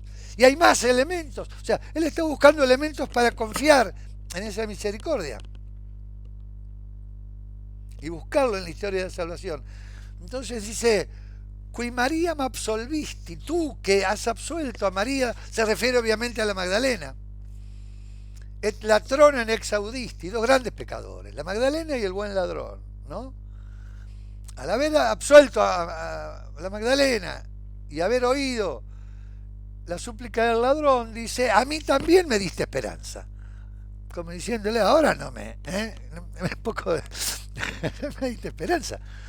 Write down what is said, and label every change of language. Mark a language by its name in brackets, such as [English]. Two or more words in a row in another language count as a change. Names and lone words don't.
[Spanish] Y hay más elementos, o sea, él está buscando elementos para confiar en esa misericordia y buscarlo en la historia de salvación. Entonces dice, [Latin] Qui Maria me absolvisti, [Spanish] tú que has absuelto a María, se refiere obviamente a la Magdalena. [Latin] Et latronem exaudisti, [Spanish] dos grandes pecadores, la Magdalena y el buen ladrón, ¿no? Al haber absuelto a la Magdalena y haber oído la súplica del ladrón, dice, a mí también me diste esperanza. Como diciéndole, ahora no me diste esperanza.